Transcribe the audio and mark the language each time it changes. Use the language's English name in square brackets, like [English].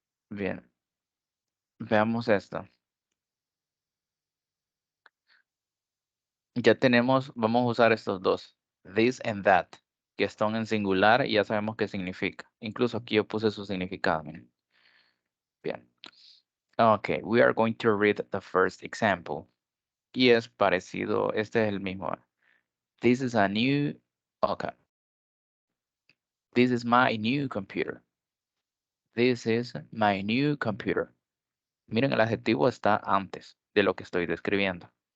[Spanish] Bien, veamos esto. Ya tenemos, vamos a usar estos dos, this and that, que están en singular y ya sabemos qué significa. Incluso aquí yo puse su significado, miren. Bien. [English] Okay, we are going to read the first example. [Spanish] Y es parecido, este es el mismo. [English] This is a new, okay. This is my new computer. This is my new computer. [Spanish] Miren, el adjetivo está antes de lo que estoy describiendo.